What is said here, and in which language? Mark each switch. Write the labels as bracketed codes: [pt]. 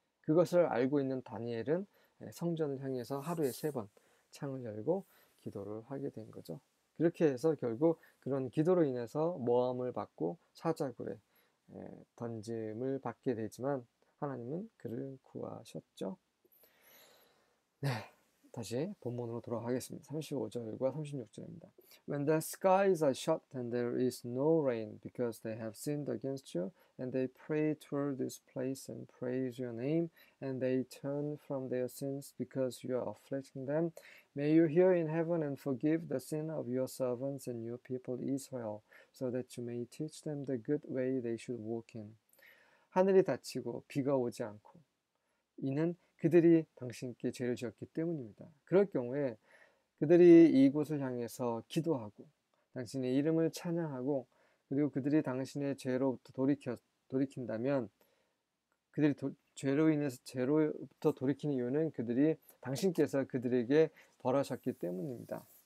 [ko] 그것을 알고 있는 다니엘은 성전을 향해서 하루에 3번 창을 열고 기도를 하게 된 거죠. 그렇게 해서 결국 그런 기도로 인해서 모함을 받고 사자굴에 던짐을 받게 되지만 하나님은 그를 구하셨죠. 네, 다시 본문으로 돌아가겠습니다. 35절과 36절입니다. [en] When the skies are shut and there is no rain because they have sinned against you, and they pray toward this place and praise your name, and they turn from their sins because you are afflicting them, may you hear in heaven and forgive the sin of your servants and your people Israel, so that you may teach them the good way they should walk in. [ko] 하늘이 닫히고 비가 오지 않고 이는 그들이 당신께 죄를 지었기 때문입니다. 그럴 경우에 그들이 이곳을 향해서 기도하고 당신의 이름을 찬양하고 그리고 그들이 당신의 죄로부터 돌이킨다면 그들이 죄로 인해서 죄로부터 돌이키는 이유는 그들이 당신께서 그들에게 벌하셨기 때문입니다.